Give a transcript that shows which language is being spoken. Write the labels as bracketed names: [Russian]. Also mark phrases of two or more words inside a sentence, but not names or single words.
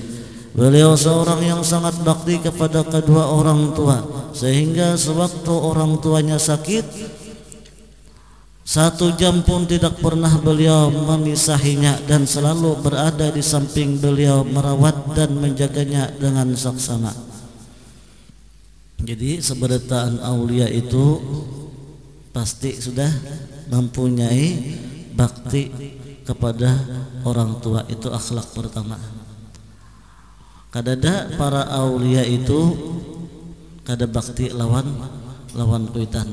[Indonesian] Beliau seorang yang sangat bakti kepada kedua orang tua, sehingga sewaktu orang tuanya sakit, 1 jam pun tidak pernah beliau memisahinya dan selalu berada di samping beliau merawat dan menjaganya dengan saksama. Jadi seberataan aulia itu pasti sudah mempunyai bakti kepada orang tua, itu akhlak pertama. [Banjar] Kadada para aulia itu kada bakti lawan kuitan.